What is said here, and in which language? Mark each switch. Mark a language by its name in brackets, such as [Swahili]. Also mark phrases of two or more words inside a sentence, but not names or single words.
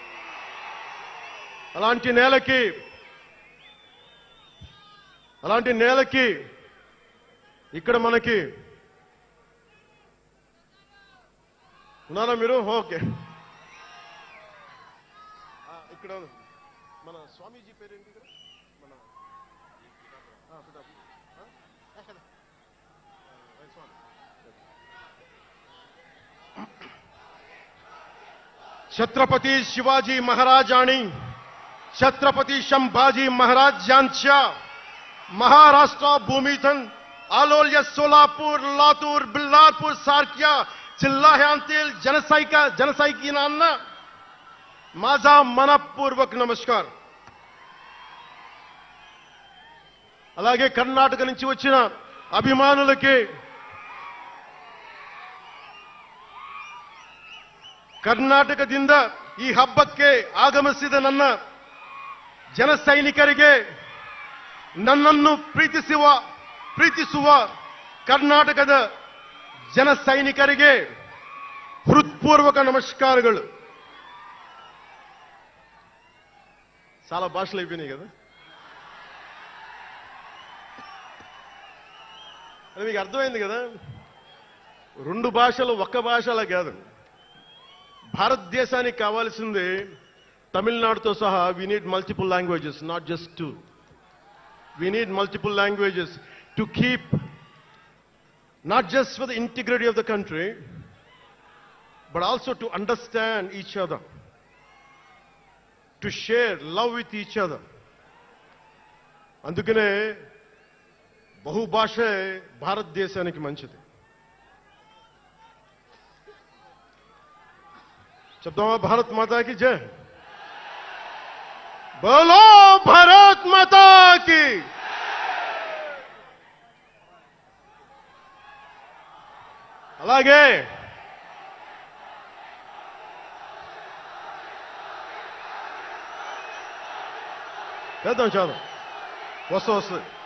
[Telugu] అలాంటి నేలకి ఇక్కడ మనకి ఉన్నారా మీరు? ఓకే, ఇక్కడ మన స్వామీజీ పేరేంటి? [Marathi] మన छत्रपती शिवाजी महाराज आणि छत्रपती संभाजी महाराज यांच्या महाराष्ट्र भूमीतून आलोल्य सोलापूर, लातूर, बिल्लारपूर सारख्या जिल्ह्यांतील जनसैनिकांना माझा मनपूर्वक नमस्कार। [Telugu] అలాగే కర్ణాటక నుంచి వచ్చిన అభిమానులకి, [Kannada] ಕರ್ನಾಟಕದಿಂದ ಈ ಹಬ್ಬಕ್ಕೆ ಆಗಮಿಸಿದ ನನ್ನ ಜನಸೈನಿಕರಿಗೆ, ನನ್ನನ್ನು ಪ್ರೀತಿಸುವ ಕರ್ನಾಟಕದ ಜನಸೈನಿಕರಿಗೆ ಹೃತ್ಪೂರ್ವಕ నమస్కారాలు। [Telugu] చాలా భాషలు అయిపోయినాయి కదా, అది మీకు అర్థమైంది కదా। రెండు భాషలు ఒక్క భాషలా కాదు। భారతదేశానికి కావాల్సింది తమిళనాడుతో సహా [English] we need multiple languages, not just two. We need multiple languages to keep, not just for the integrity of the country, but also to understand each other, to share love with each other. [Telugu] అందుకనే బహుభాషే భారతదేశానికి మంచిది. [Hindi] చెప్తామా भारत माता की जय. बोलो भारत माता की. [Telugu] అలాగే చేద్దాం చాలు వస్తుంది.